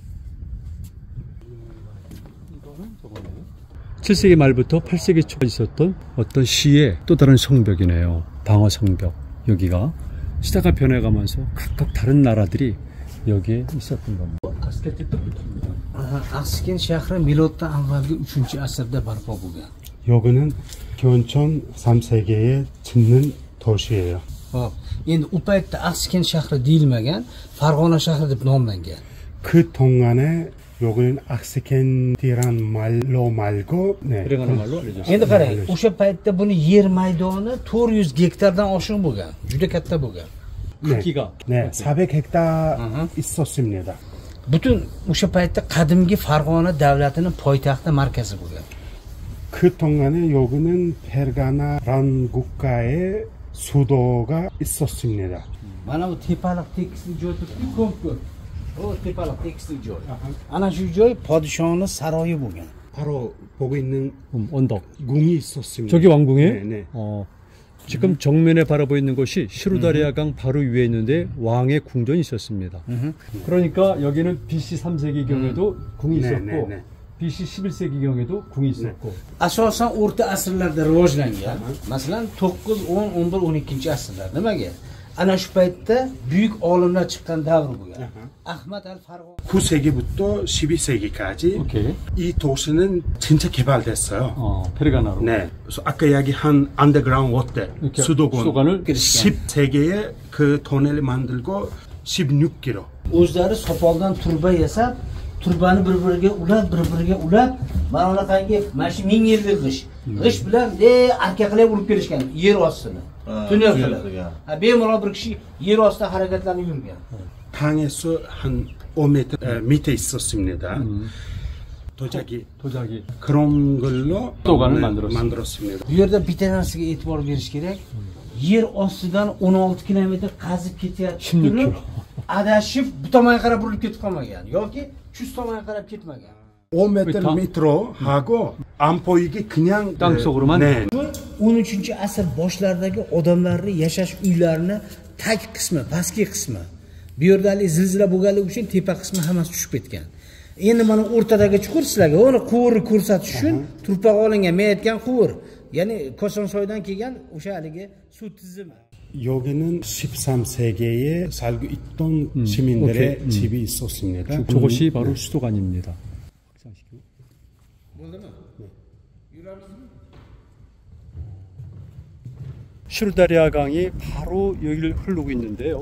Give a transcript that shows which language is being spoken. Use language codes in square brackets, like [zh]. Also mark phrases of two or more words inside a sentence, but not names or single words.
[ko] 7세기 말부터 8세기 초에 있었던 어떤 시의 또 다른 성벽이네요. 방어 성벽. 여기가 시대가 변해가면서 각각 다른 나라들이 여기에 있었던 겁니다. 아스켄트 뜻입니다. [uz] Askent shahri miloddan avvalgi 3-asrda barpo bo'lgan. [ko] 여기는 교촌 3세기에 짓는 도시예요. [uz] Endi u paytda Askent shahri deyilmagan, Farg'ona shahri deb nomlangan. [ko] 그 동안에 여기는 악스켄티란 말로 말고 [uz] Endi qarang, o'sha paytda buni yer maydoni 400 gektardan oshiq bo'lgan, juda katta bo'lgan. [ko] 크기가 400헥타 있었습니다. [uz] Butun o'sha paytda qadimgi Farg'ona davlatining poytaxti markazi bo'lgan. [ko] 그 동안에 여기는 페르가나라는 국가의 수도가 있었습니다. [uz] Mana bu tepalik tekisli joy turibdi, ko'p. O tepalik tekisli joy. Ana shu joy podshohning saroyi bo'lgan. [ko] 바로 보고 있는 언덕. 궁이 있었습니다. 저기 왕궁이에요? 네. 지금 정면에 바라보이는 것이 시루다리아강 바로 위에 있는데 왕의 궁전이 있었습니다. 그러니까 여기는 BC 3세기 경에도 궁이 네, 있었고 네, 네. BC 11세기 경에도 궁이 있었고 [uz] asosan o'rta asrlarda rivojlangan. Masalan 9, 10, 11, 12 asrlar. Nimaga? Ana shu paytda buyuk olimlar chiqqan davr bo'lgan. Ahmad al-Farg'oniy [ko] 9세기부터 12세기까지 오케이. 이 도시는 진짜 개발됐어요. 페르가나로. 네. 그래서 아까 이야기한 [en] underground water [ko] 이렇게 수도권 수도관을 10세기에 그 터널을 만들고 16km. [uz] o'zlari sopoldan turba yasab, turbani bir-biriga ulab, mana unaqangi mana shu 1000 yillik g'ish bilan arkaqalab urib kelishgan yer ostini. Tunnel qilib. Bemalol bir kishi yer ostida harakatlanib yurgan. [ko] 땅에서 한 5m 밑에 있었습니다. 도자기 그런 걸로 수도관을 만들었습니다. [uz] Bu yerda bitta narsaga e'tibor berish kerak. Yer ostidan 16 kilometr qazib ketyapti. 16 km. Adashib bu tomonga qarab burilib ketib qolmagan yoki shu tomonga qarab ketmagan. [ko] 5m 밑으로 하고 안 보이게 그냥 땅속으로만? 네. [uz] 13-asr boshlaridagi odamlarning yashash uylarini tag qismi, pastki qismi, bu yerdagi zilzila bo'lganligi uchun tepa qismi hammasi tushib ketgan. Endi mana o'rtadagi chuqur sizlarga uni quvurni ko'rsatish uchun turpoq olingan, men aytgan quvur. Ya'ni Kosonsoydan kelgan o'sha haligi suv tizimi. [ko] 여기는 13세기에 살고 있던 시민들의 오케이. 집이 있었습니다. 저것이 바로 수도관입니다. 시루다리아 강이 바로 여기를 흐르고 있는데요.